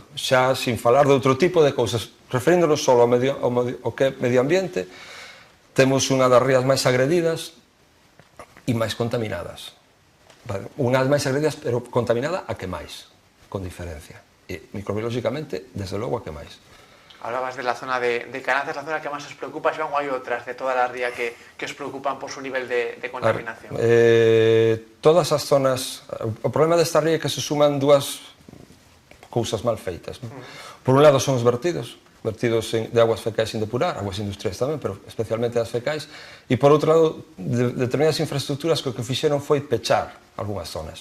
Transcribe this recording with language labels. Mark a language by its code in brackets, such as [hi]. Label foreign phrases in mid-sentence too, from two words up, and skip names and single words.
[gl] Xa sin falar de outro tipo de cousas, referíndonos só ao que é medio ambiente, temos unha das rías máis agredidas e máis contaminadas. Unha das máis agredidas, pero contaminada a que máis, con diferencia. E microbiolóxicamente, desde logo, a que máis. [es] Hablabas de la zona de Caranza, ¿es la zona que más os preocupa, Xoan, o hay otras de toda la ría que os preocupan por su nivel de contaminación? [gl] Todas as zonas... O problema desta ría é que se suman dúas cousas mal feitas. Non? Por un lado son os vertidos de aguas fecais sin depurar, aguas industriais tamén, pero especialmente as fecais, e por outro lado, determinadas infraestructuras que o que fixeron foi pechar algunhas zonas.